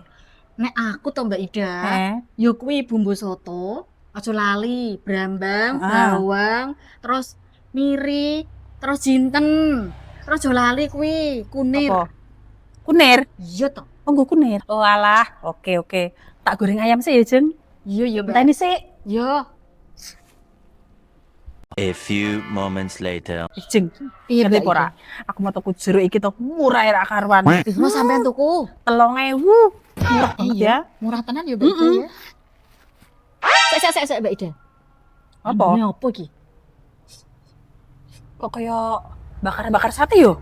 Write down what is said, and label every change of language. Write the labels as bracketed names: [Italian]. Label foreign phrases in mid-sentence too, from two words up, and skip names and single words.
[Javanese] Nek aku to, Mbak Ida, yo kuwi bumbu soto, aja lali, brambang, bawang, terus miri, terus jinten. Terus aja lali kuwi, kunir. Apa? Kunir? Iya to. Oh, nggo kunir. Oh alah, oke. Tak goreng ayam sih ya, Jeng. Iya, Mbak. Enteni sih. Yo. [English] A few moments later. [Javanese] Jeng, Iya, ngerti ora? Aku mau tuku jeruk iki to murah ra karuan. Mau sampean tuku. 3.000. Murah banget ya. Murah tenan ya, Mbak Ida ya. Sek, Mbak Ida. Apa? Ini apa iki? Kok kaya bakar-bakar sate yo?